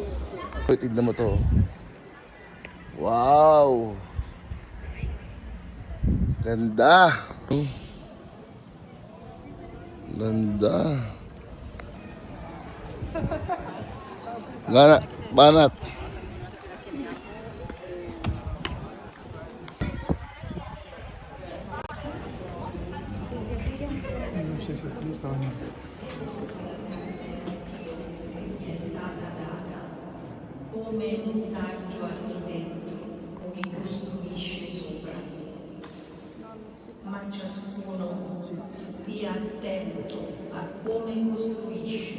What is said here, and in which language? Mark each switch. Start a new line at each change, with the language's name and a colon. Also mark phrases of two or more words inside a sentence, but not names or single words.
Filipino: Wait, tignan mo to. Wow! Ganda! Ganda! Gana, banat!
Italian: Come un saggio architetto mi costruisce sopra, ma ciascuno stia attento a come costruisce.